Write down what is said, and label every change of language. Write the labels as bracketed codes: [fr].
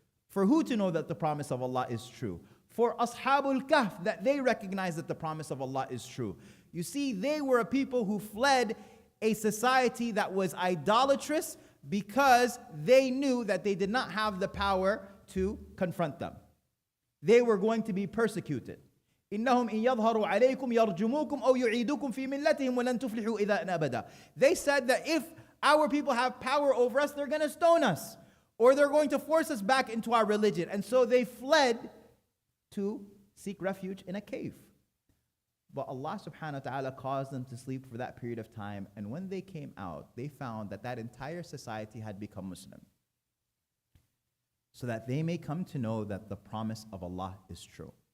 [en] For who to know that the promise of Allah is true? For Ashabul Kahf, that they recognize that the promise of Allah is true. You see, they were a people who fled a society that was idolatrous because they knew that they did not have the power to confront them. They were going to be persecuted. [ar] إنهم إن يظهروا عليكم يرجموكم أو يعيدوكم في ملتهم ولن تفلحوا إذا أبدا. [en] They said that if our people have power over us, they're going to stone us, or they're going to force us back into our religion. And so they fled to seek refuge in a cave. But Allah subhanahu wa ta'ala caused them to sleep for that period of time. And when they came out, they found that that entire society had become Muslim, so that they may come to know that the promise of Allah is true.